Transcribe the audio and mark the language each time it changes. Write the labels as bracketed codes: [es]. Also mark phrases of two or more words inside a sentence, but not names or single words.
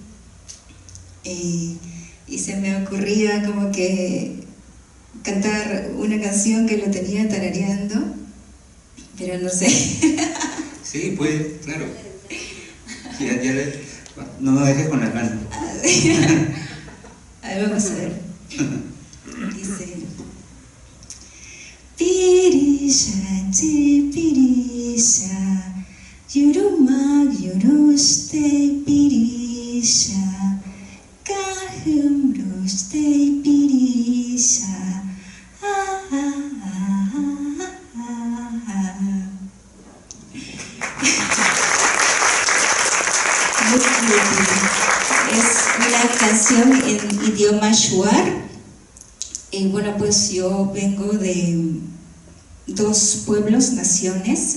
[es] Y se me ocurría como que cantar una canción que lo tenía tarareando, pero no sé. Sí, pues, claro. No nos dejes con las manos. A ver, vamos a ver. Dice: [jiv] Pirisha, pirisha, yurumag yuruste pirisha, kahum ruste pirisha. [es] Es una canción en idioma shuar. Y bueno, pues yo vengo de dos pueblos, naciones.